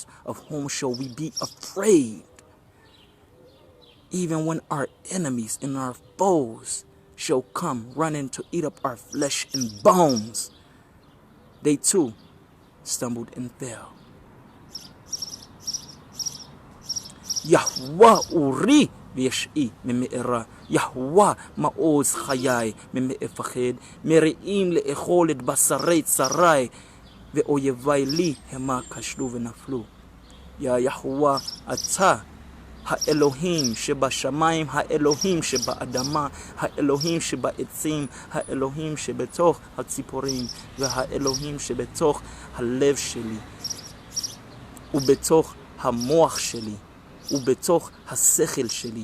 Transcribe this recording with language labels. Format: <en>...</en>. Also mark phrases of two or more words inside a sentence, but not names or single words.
<en>Of whom shall we be afraid? Even when our enemies and our foes shall come running to eat up our flesh and bones, they too stumbled and fell.</en> <he>יהוה אורי וישעי מאירא. יהוה מעוז חיי מאפחד. מרעים לאכול את בשרי צרי ואויבי לי המה כשלו ונפלו. יה יהוה, אתה האלוהים שבשמיים, האלוהים שבאדמה, האלוהים שבעצים, האלוהים שבתוך הציפורים, והאלוהים שבתוך הלב שלי, ובתוך המוח שלי, ובתוך השכל שלי.</he>